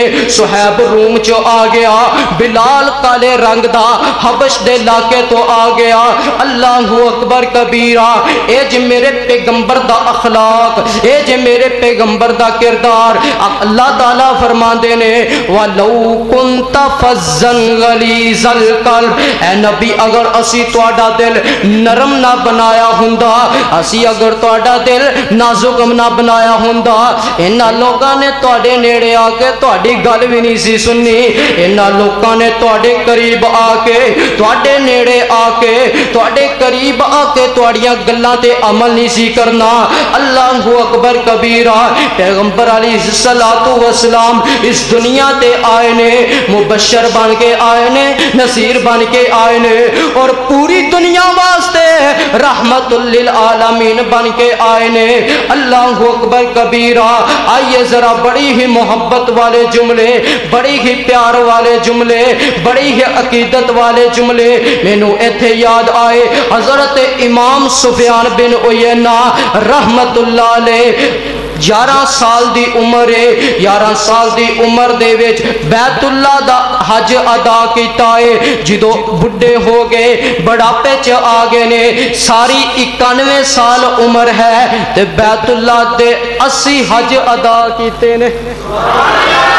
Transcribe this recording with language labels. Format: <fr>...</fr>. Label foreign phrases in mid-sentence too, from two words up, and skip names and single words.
<pa>صہیب روم چوں آ گیا، بلال کالے رنگ دا حبش دے علاقے توں آ گیا.</pa> <ar>الله أكبر كبيرا.</ar> <pa>ایہہ جے میرے پیغمبر دا اخلاق، ایہہ جے میرے پیغمبر دا کردار. اللہ تعالیٰ فرماتے نے</pa> <ar>ولو كنت فظا غليظ القلب,</ar> <pa>اے نبی اگر اسیں تہاڈا دل نرم نہ بنایا ہوندا، اسیں اگر تہاڈا دل نازک نہ بنایا ہوندا، انہاں لوکاں نے تہاڈے نیڑے آکے تہاڈی گل بھی نہیں سی سننی. انہاں لوکاں نے تہاڈے قریب آکے، تہاڈے نیڑے آکے، تہاڈے قریب آکے تہاڈیاں گلاں تے عمل نہیں سی کرنا.</pa> <ar>الله أكبر كبيرا.</ar> <pa>پیغمبر</pa> <ar>عليه الصلاة والسلام</ar> <pa>اس دنیا تے آئے نے، مبشر بن کے آئے نے، نذیر بن کے آئے نے، اور پوری دنیا واسطے</pa> <ar>رحمة للعالمين</ar> <pa>بن کے آئے نے.</pa> <ar>الله أكبر كبيرا.</ar> <pa>آئیے ذرا بڑی ہی محبت والے جملے، بڑی ہی پیار والے جملے، بڑی ہی عقیدت والے جملے مینوں ایتھے یاد آئے. حضرت امام سفیان بن عیینہ</pa> <ar>رحمة الله عليه</ar> <pa>11 سال دی عمر ہے، 11 سال دی عمر دے وچ بیت اللہ دا حج ادا کیتا ہے. جدوں بڈھے ہو گئے، بڑھاپے چ آ گئے نے، ساری 91 سال عمر ہے تے بیت اللہ دے 80 حج ادا کیتے نے.</pa>